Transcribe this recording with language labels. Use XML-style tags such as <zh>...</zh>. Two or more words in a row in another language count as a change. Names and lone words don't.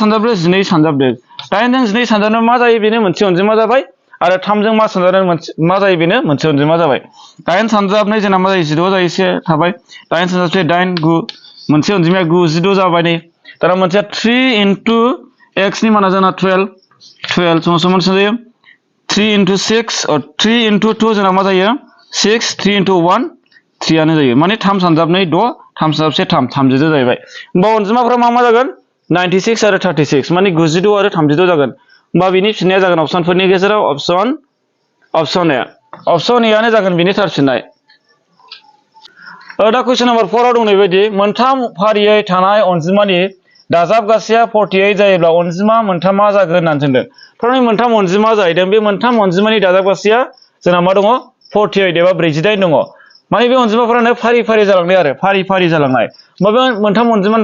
<brx>सानजाबदों 12 सानजाबदों 8 जों 12 सानजाबनायाव मा जायो बेनो मोनसे अनजिमा जाबाय आरो 3 जों मा सानजाबनायाव मा जायो बेनो मोनसे अनजिमा जाबाय 8 सानजाबनाय जोंना मा जायो 16 जायो एसे थाबाय 8 सानजाबसे 8 9 मोनसे अनजिमाया 9 16 जाबाय नै दाना मोनसेया 3</brx> <en>into x</en> <brx>नि माना जोंना 12 समान जायो 3</brx> <en>into 6 or 3 into 2</en> <brx>जोंना मा जायो 6 3 into 1 3 आनो जायो माने 3 सानजाबनै 6 3 सानजाबसे 3 36 जाहैबाय होमबा अनजिमाफोरा मा जागोन 96 आरो 36 माने 92 आरो 36 जागोन होमबा बिनि फिननाया जागोन अपसनफोरनि गेजेराव अपसन ए आनो जागोन बिनि थार फिननाय दा</brx> <en>question number</en> <brx>4 आव दं बेबायदि मोनथाम फारियै थानाय अनजिमानि दाजाबगासैया 48 जायोब्ला अनजिमा मोनथामा जागोन होननानै सोंदों थारमाने मोनथाम अनजिमा जाहैदों बे मोनथाम अनजिमानि दाजाबगासैया जोंना मा दङ 48 एबा 48 दङ माने बे अनजिमाफोरानो फारि जालांनाय आरो फारि जालांनाय होमबा बे मोनथाम अनजिमानि</brx>